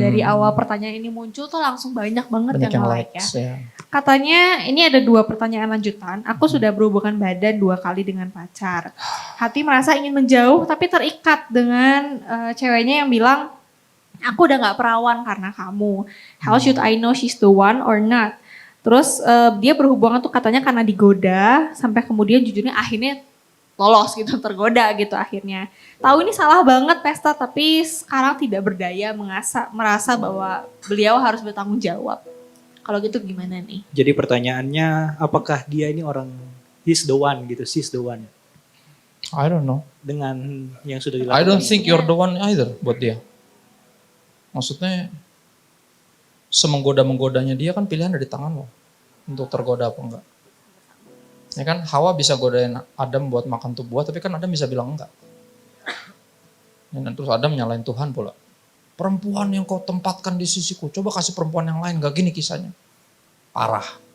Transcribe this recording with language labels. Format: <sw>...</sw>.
<id>Dari awal pertanyaan ini muncul tuh langsung banyak banget yang like ya. Katanya ini ada 2 pertanyaan lanjutan. Aku sudah berhubungan badan 2 kali dengan pacar. Hati merasa ingin menjauh tapi terikat dengan ceweknya yang bilang, aku udah gak perawan karena kamu.</id> <en>How should I know she's the one or not?</en> <id>Terus dia berhubungan tuh katanya karena digoda, sampai kemudian jujurnya akhirnya lolos gitu, tergoda gitu akhirnya. Tahu ini salah banget Pesta, tapi sekarang tidak berdaya merasa bahwa beliau harus bertanggung jawab. Kalau gitu gimana nih? Jadi pertanyaannya, apakah dia ini orang</id> <en>he's the one</en> <id>gitu,</id> <en>she's the one? I don't know.</en> <id>Dengan yang sudah dilakukan.</id> <en>I don't think you're the one either</en> <id>buat dia. Maksudnya semenggoda-menggodanya dia kan pilihan dari tangan lo. Untuk tergoda apa enggak. Ya kan Hawa bisa godain Adam buat makan tuh buah, tapi kan Adam bisa bilang enggak. Dan terus Adam nyalain Tuhan pula. Perempuan yang kau tempatkan di sisiku, coba kasih perempuan yang lain, gak gini kisahnya. Parah.</id>